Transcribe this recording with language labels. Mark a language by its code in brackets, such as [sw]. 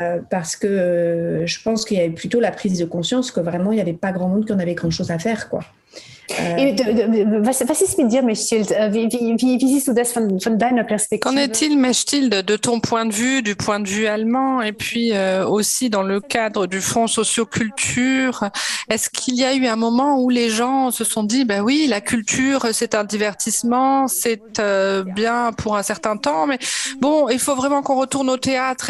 [fr] Parce que je pense qu'il y avait plutôt la prise de conscience que vraiment il n'y avait pas grand monde qui en avait grand chose à faire, quoi. [de] Was ist mit dir, Mechthild? Wie siehst du das von deiner Perspektive? [fr] Qu'en est-il, Mechthild, de ton point de vue, du point de vue allemand, et puis aussi dans le cadre du Fonds socioculture? Est-ce qu'il y a eu un moment où les gens se sont dit, ben oui, la culture, c'est un divertissement, c'est bien pour un certain temps, mais bon, il faut vraiment qu'on retourne au théâtre.